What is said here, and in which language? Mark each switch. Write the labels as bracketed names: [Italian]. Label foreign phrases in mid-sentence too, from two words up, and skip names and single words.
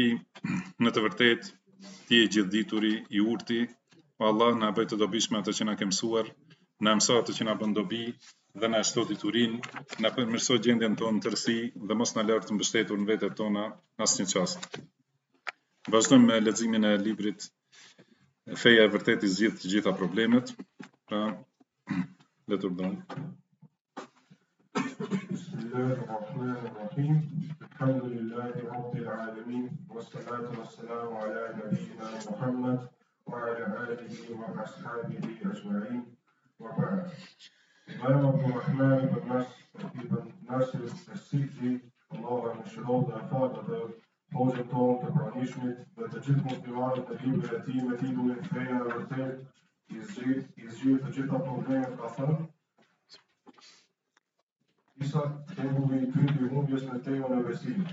[Albanian] Në të vërtetë, Ti je gjithdituri, I urti, o Allah, na bëj të dobishme atë që na ke mësuar, na mëso atë që na bën dobi dhe na shto diturinë, na përmirëso gjendjen tonë në tërësi dhe mos na lër të mbështetur në vetet tona asnjë çast. Vazhdojmë me leximin e librit Feja e vërtetë I zgjidh të gjitha problemet. Pra, le të urdhërojmë. [Arabic] بسم الله الرحمن الرحيم. الحمد لله رب العالمين. والصلاة والسلام على نبينا محمد وعلى آله وأصحابه أجمعين. وبعد. [Albanian] Imam Abdulrahman ibn Nasir al-Sijzi, Allah e mëshiroj dhe falë të hoxhën tonë të pranishmit dhe të gjithë muslimanët në librin e tij me titullin Feja e vërtetë I zgjidh të gjitha problemet, ka thënë: disa shembulli I pyetje humbjes në temën e besimit.